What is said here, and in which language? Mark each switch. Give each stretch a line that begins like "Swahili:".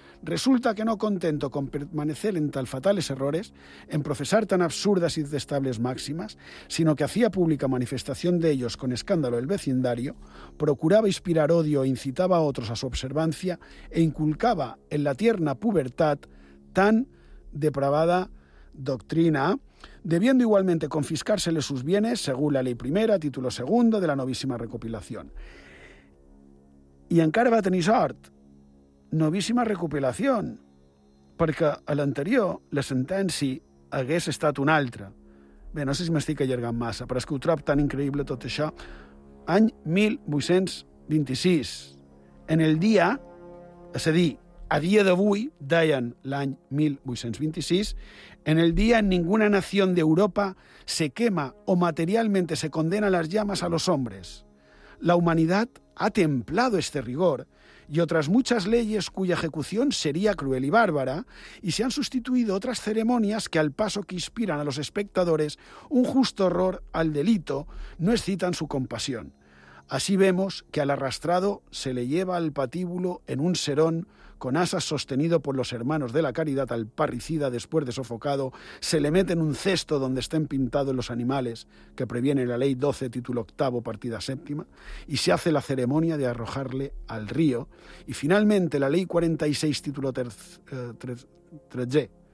Spanish: resulta que no contento con permanecer en tal fatales errores, en profesar tan absurdas y detestables máximas, sino que hacía pública manifestación de ellos con escándalo el vecindario, procuraba inspirar odio e incitaba a otros a su observancia e inculcaba en la tierna pubertad tan depravada doctrina, debiendo igualmente confiscársele sus bienes según la ley primera, título segundo de la novísima recopilación.
Catalan: Y encara va tenir sort, novíssima recopilación, perquè a l'anterior la sentència hagués estat una altra. Bé, no sé si m'estic allargant massa, però és que ho trob tan increïble tot això. Any 1826. En el dia, és a dir, a dia d'avui, deien l'any 1826,
Spanish: en el dia ninguna nación de Europa se quema o materialmente se condena las llamas a los hombres. La humanidad ha templado este rigor y otras muchas leyes cuya ejecución sería cruel y bárbara, y se han sustituido otras ceremonias que, al paso que inspiran a los espectadores un justo horror al delito, no excitan su compasión. Así vemos que al arrastrado se le lleva al patíbulo en un serón, con asas sostenido por los hermanos de la caridad al parricida después de sofocado, se le mete en un cesto donde estén pintados los animales, que previene la ley 12, título 8, partida 7, y se hace la ceremonia de arrojarle al río, y finalmente la ley 46, título 13,